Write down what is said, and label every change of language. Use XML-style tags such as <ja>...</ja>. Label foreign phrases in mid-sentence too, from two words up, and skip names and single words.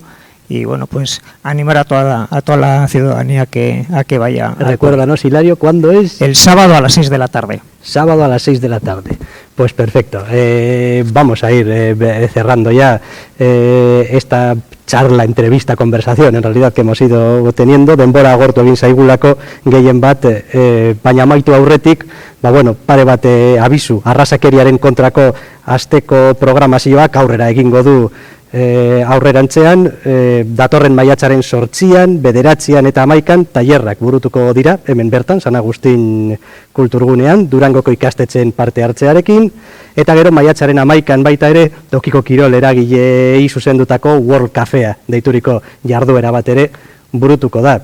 <es>Y bueno, pues animar a toda la ciudadanía a que vaya. Recuérdanos, Hilario, ¿cuándo es? El sábado a las 6 de la tarde. Sábado a las 6 de la tarde. Pues perfecto. Vamos a ir cerrando ya esta charla, entrevista, conversación, en realidad, que hemos ido teniendo.</es> <eu>Denbora agortu egin zaigulako gehien bat, baina amaitu aurretik, bueno, pare bat abisu, arrazakeriaren kontrako asteko programazioak aurrera egingo du aurrerantzean, datorren maiatzaren 8an, 9an eta 11an tailerrak burutuko dira, hemen bertan, San Agustin kulturgunean, Durangoko ikastetxeen parte hartzearekin, eta gero maiatzaren 11an baita ere, tokiko kirol eragilei zuzendutako World Cafea deituriko jarduera bat ere burutuko da.</eu>